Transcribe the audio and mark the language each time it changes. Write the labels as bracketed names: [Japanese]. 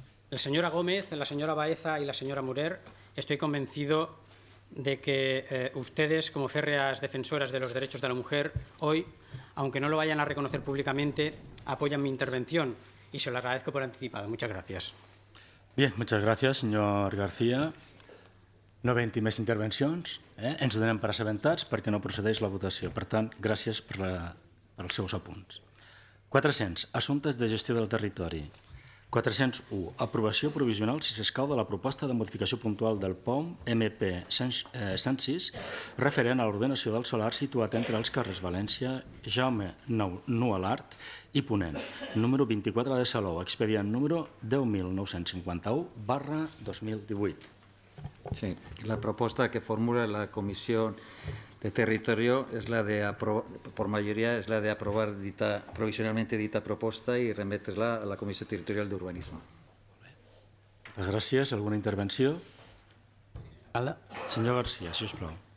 [Spanish] La señora Gómez, la señora Baeza y la señora Murer, estoy convencido de que ustedes, como férreas defensoras de los derechos de la mujer, hoy, aunque no lo vayan a reconocer públicamente, apoyan mi intervención y se lo agradezco por anticipado. Muchas gracias. Bien, muchas gracias, señor García. [Catalan] No havent més intervencions, ens donem per assabentats perquè no procedeix la votació. Per tant, gràcies pels seus apunts. 400. Assumptes de gestió del territori. 401. Aprovació provisional, si s'escau, de la proposta de modificació puntual del POM MP 106 referent a l'ordenació del solar situat entre els carrers València, Jaume Nualart i Ponent, número 24 de Salou, expedient número 10.951/2018. [Spanish] Sí, la propuesta que formula la Comisión de Territorio es la de por mayoría es la de aprobar provisionalmente dita propuesta y remeterla a la Comisión Territorial de Urbanismo. Muchas gracias. ¿Alguna intervención? Señor García, [Catalan] si os plau.